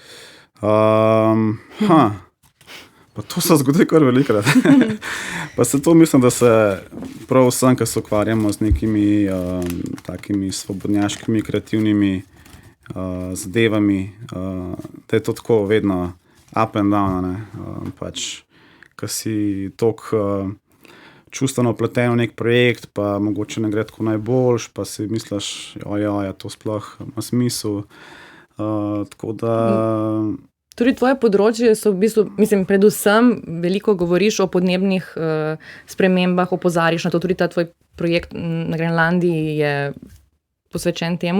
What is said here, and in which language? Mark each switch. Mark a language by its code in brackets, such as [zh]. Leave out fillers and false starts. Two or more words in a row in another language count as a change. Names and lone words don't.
[sl] Pa to se zgodi kar velikrat. Pa se to mislim, da se prav vsem, ki se ukvarjamo z nekimi takimi svobodnjaškimi, kreativnimi zadevami, da je to tako vedno [en] up and down, [sl] ne. Pač, ko si toliko čustveno vpleten v nek projekt, pa mogoče ne gre tako najboljš, pa si misliš, to sploh ima smisel. Tako da Tudi tvoje področje so v bistvu, mislim, predvsem veliko govoriš o podnebnih spremembah, opozarjaš na to, tudi ta tvoj projekt na Grenlandiji je posvečen temu.